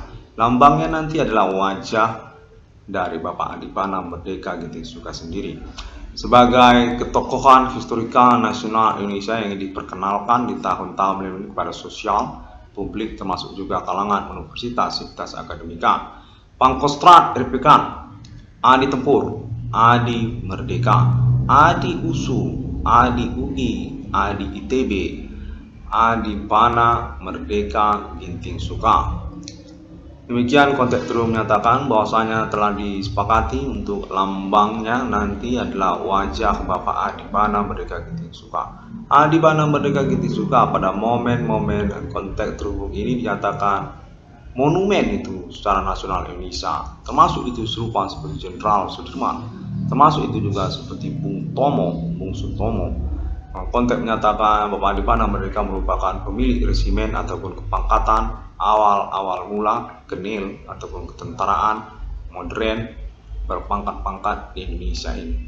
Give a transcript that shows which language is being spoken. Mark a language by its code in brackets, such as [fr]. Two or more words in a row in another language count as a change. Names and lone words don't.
[id] Lambangnya nanti adalah wajah dari Bapak Adi Pana Merdeka Ginting Soekarno sendiri sebagai ketokohan historikal nasional Indonesia yang diperkenalkan di tahun-tahun ini kepada sosial publik termasuk juga kalangan universitas akademika. Pangkostrat RPK Adi Tempur, Adi Merdeka, Adi USU, Adi UI, Adi ITB, Adi Pana Merdeka Ginting Soekarno. Demikian konteks terus menyatakan bahwasanya telah disepakati untuk lambangnya nanti adalah wajah Bapak Adi Pana Merdeka Ginting Soekarno. Adi Pana Merdeka Ginting Soekarno pada momen-momen konteks terhubung ini dinyatakan monumen itu secara nasional Indonesia, termasuk itu serupa seperti Jenderal Sudirman, termasuk itu juga seperti Bung Sutomo. Konteks menyatakan Bapak Adi Pana Merdeka merupakan pemilik resimen ataupun kepangkatan awal mula kenil ataupun ketentaraan modern berpangkat-pangkat di Indonesia ini.